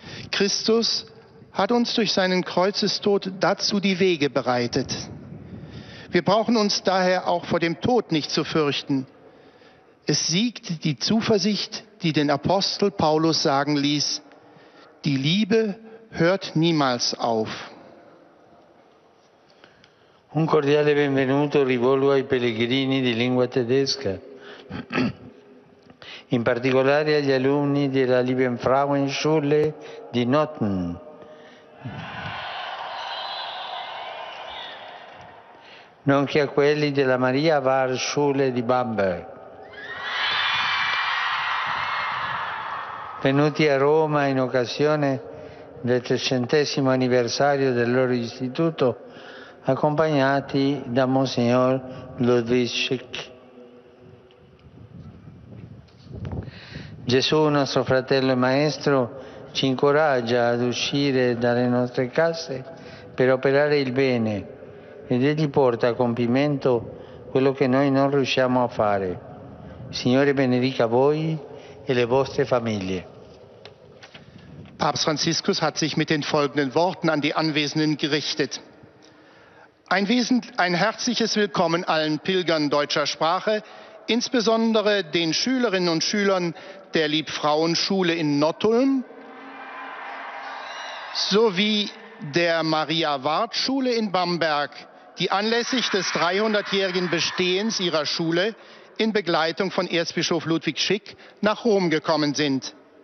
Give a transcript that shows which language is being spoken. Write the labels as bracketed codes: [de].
[de] Christus hat uns durch seinen Kreuzestod dazu die Wege bereitet. Wir brauchen uns daher auch vor dem Tod nicht zu fürchten. Es siegt die Zuversicht, die den Apostel Paulus sagen ließ, die Liebe hört niemals auf. [it] Un cordiale benvenuto rivolgo ai pellegrini di lingua tedesca, in particolare agli alunni della Liebenfrauenschule di Notten. nonché a quelli della Maria Var Schule di Bamberg, venuti a Roma in occasione del 300° anniversario del loro istituto, accompagnati da Monsignor Ludwig Schick. Gesù, nostro fratello e maestro, ci incoraggia ad uscire dalle nostre case per operare il bene ed Egli porta a compimento quello che noi non riusciamo a fare. Signore benedica voi e le vostre famiglie. [de] Papst Franziskus hat sich mit den folgenden Worten an die Anwesenden gerichtet. Ein herzliches Willkommen allen Pilgern deutscher Sprache, insbesondere den Schülerinnen und Schülern der Liebfrauenschule in Nottuln sowie der Maria-Ward-Schule in Bamberg, die anlässlich des 300-jährigen Bestehens ihrer Schule in Begleitung von Erzbischof Ludwig Schick nach Rom gekommen sind.